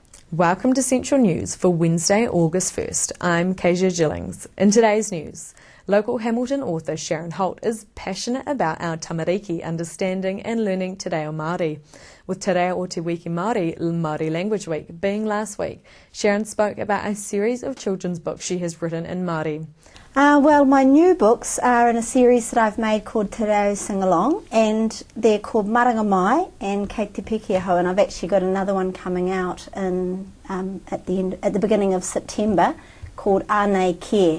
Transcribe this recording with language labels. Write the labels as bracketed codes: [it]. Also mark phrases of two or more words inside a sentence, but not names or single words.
[en] Welcome to Central News for Wednesday, August 1st. I'm Kezia Gillings. In today's news, local Hamilton author Sharon Holt is passionate about our tamariki, understanding and learning Te Reo Māori. With Te Reo o Te Wiki Māori, Māori Language Week being last week, Sharon spoke about a series of children's books she has written in Māori. Well, my new books are in a series that I've made called Te Reo Sing Along, and they're called Maranga Mai and Kei Te Piki Aho, and I've actually got another one coming out in, at the beginning of September called Ānei Care.